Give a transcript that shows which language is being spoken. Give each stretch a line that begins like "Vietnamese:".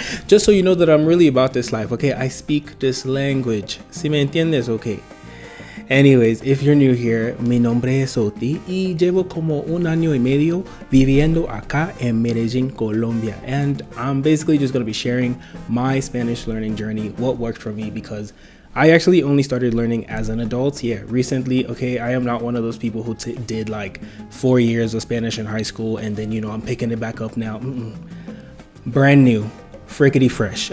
English: Just so you know that I'm really about this life, okay? I speak this language.
Spanish: ¿Sí me entiendes?
English: Okay. Anyways, if you're new here,
Spanish: mi nombre es Oti y llevo como 1 año y medio viviendo acá en Medellín, Colombia.
English: And I'm basically just going to be sharing my Spanish learning journey, what worked for me, because I actually only started learning as an adult. Yeah, recently, okay, I am not one of those people who did like 4 years of Spanish in high school and then, you know, I'm picking it back up now. Brand new. Frickety fresh.